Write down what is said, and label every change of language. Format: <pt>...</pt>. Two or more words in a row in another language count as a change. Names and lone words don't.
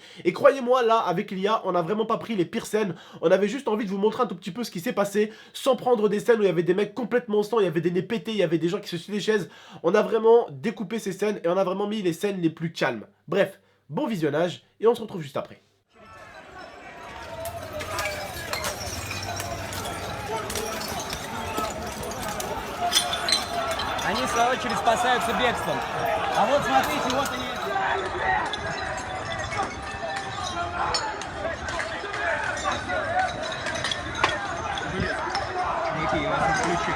<fr>Et croyez-moi, là, avec l'IA, on n'a vraiment pas pris les pires scènes. On avait juste envie de vous montrer un tout petit peu ce qui s'est passé sans prendre des scènes où il y avait des mecs complètement sang, il y avait des nez pétés, il y avait des gens qui se sur des chaises. On a vraiment découpé ces scènes et on a vraiment mis les scènes les plus calmes. Bref, bon visionnage et on se retrouve juste après.</fr> <ru>Они, в свою очередь, спасаются бегством. А вот смотрите, вот они. Никакие, я вас отключаю.</ru>